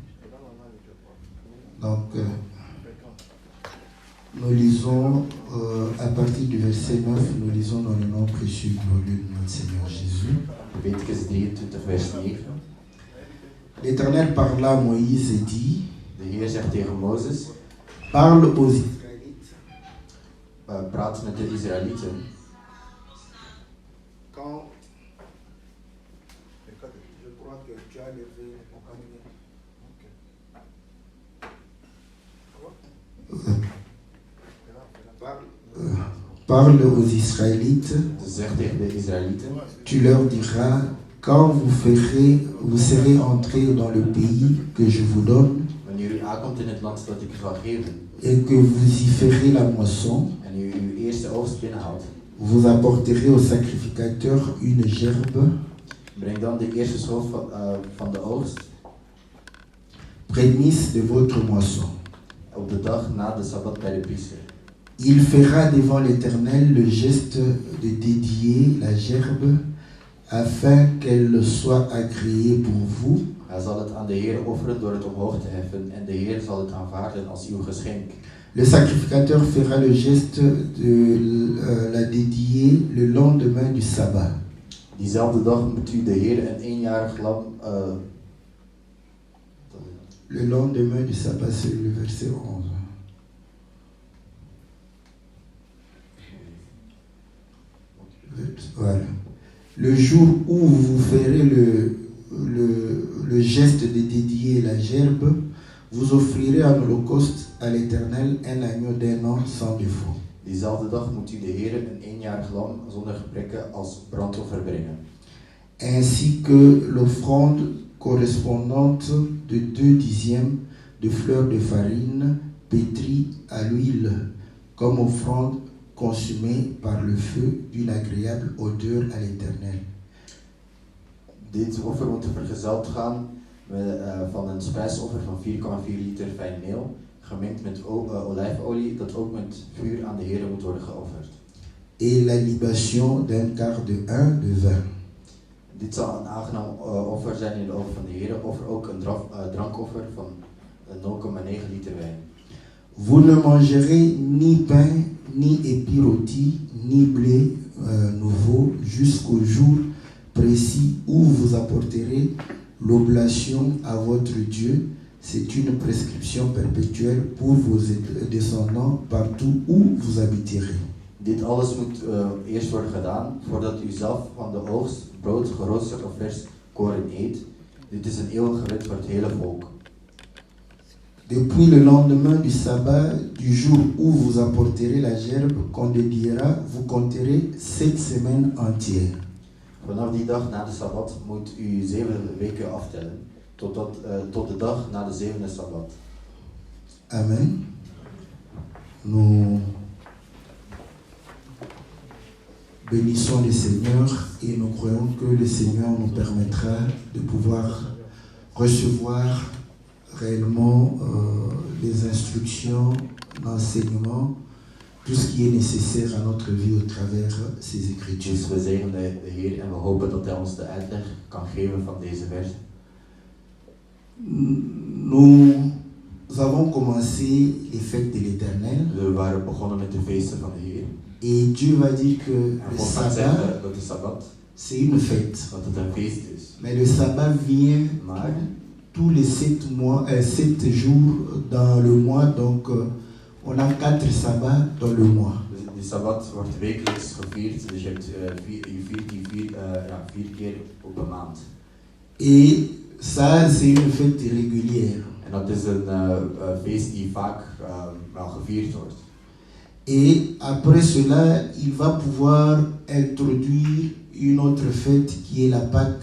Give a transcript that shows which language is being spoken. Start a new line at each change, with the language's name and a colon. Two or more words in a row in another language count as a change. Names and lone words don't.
French: Donc, nous lisons à partir du verset 9, nous lisons dans le nom précieux glorieux de notre Seigneur Jésus.
Dutch: Leviticus 23, vers 9.
French: L'Éternel parla à Moïse et dit,
Dutch: De Heer zegt tegen Mozes,
French: parle aux Israélites.
Dutch: Praat met de Israëlieten.
French: Quand je crois que tu as levé mon cabinet. Parle aux Israélites.
Dutch: Zeg tegen de Israëlieten.
French: Tu leur diras, quand vous serez entrés dans le pays que je vous donne,
Dutch: Wanneer u aankomt in het land dat ik u zal geven,
French: et que vous y ferez la moisson,
Dutch: en u uw eerste oogst binnenhaalt,
French: vous apporterez au sacrificateur une gerbe,
Dutch: breng dan de eerste schoof van de oogst
French: prémisse de votre moisson.
Dutch: op de dag na de Sabbat bij de priester.
French: Il fera devant l'Éternel le geste de dédier la gerbe, afin qu'elle soit agréée pour vous.
Dutch: Hij zal het aan de Heer offeren door het omhoog te heffen, en de Heer zal het aanvaarden als uw geschenk.
French: Le sacrificateur fera le geste de la dédier le lendemain du sabbat.
Dutch: Diezelfde dag moet u de Heer een eenjarig lam.
French: Le lendemain du sabbat, c'est le verset 11. Voilà. Le jour où vous ferez le geste de dédier la gerbe, vous offrirez en holocauste à l'Éternel un agneau d'un an sans défaut.
Dutch: Diezelfde dag moet u de Heer een eenjarig lam zonder gebreken als brandoffer brengen.
French: Ainsi que l'offrande correspondante de 2/10 de fleurs de farine pétrie à l'huile, comme offrande consumée par le feu d'une agréable odeur à l'Éternel.
Dutch: Dit offer moet vergezeld gaan van een spijsoffer van 4,4 liter fijn meel, gemengd met olijfolie, dat ook met vuur aan de Heer moet worden geofferd.
French: Et la libation d'un quart de vin.
Dutch: Dit zal een aangenaam offer zijn in de ogen van de Heer, offer ook een drankoffer van 0,9 liter wijn.
French: Vous ne mangerez ni pain, ni épis rôtis, ni blé nouveau jusqu'au jour précis où vous apporterez l'oblation à votre Dieu. C'est une prescription perpétuelle pour vos descendants partout où vous habiterez.
Dutch: Dit alles moet eerst worden gedaan voordat u zelf van de oogst brood, geroosterd of vers koren eet. Dit is een eeuwige wet voor het hele volk.
French: Depuis le lendemain du sabbat, du jour où vous apporterez la gerbe qu'on dédiera, vous compterez 7 semaines entières.
Dutch: Vanaf die dag na de Sabbat moet u 7 weken aftellen, tot de dag na de 7e Sabbat.
French: Amen. Nous bénissons le Seigneur et nous croyons que le Seigneur nous permettra de pouvoir recevoir réellement les instructions, l'enseignement, tout ce qui est nécessaire à notre vie au travers ces écritures.
Dutch: Dus we zegenen de Heer en we hopen dat Hij ons de uitleg kan geven van deze versen.
French: Nous avons commencé les fêtes de l'Éternel.
Dutch: We waren begonnen met de feesten van de Heer.
French: Et Dieu va dire que
Dutch: En
French: le
Dutch: God gaat
French: sabbat,
Dutch: zeggen dat de Sabbat,
French: c'est une fête.
Dutch: dat het een feest is.
French: Mais le sabbat vient
Dutch: Maar
French: tous les 7 jours dans le mois. Donc, on a 4 sabbats dans le mois.
Dutch: de Sabbat wordt wekelijks gevierd, dus je viert die 4 keer op een maand.
French: Et ça, c'est une fête régulière.
Dutch: En dat is een feest die vaak wel gevierd wordt.
French: Et après cela, il va pouvoir introduire une autre fête qui est la Pâque.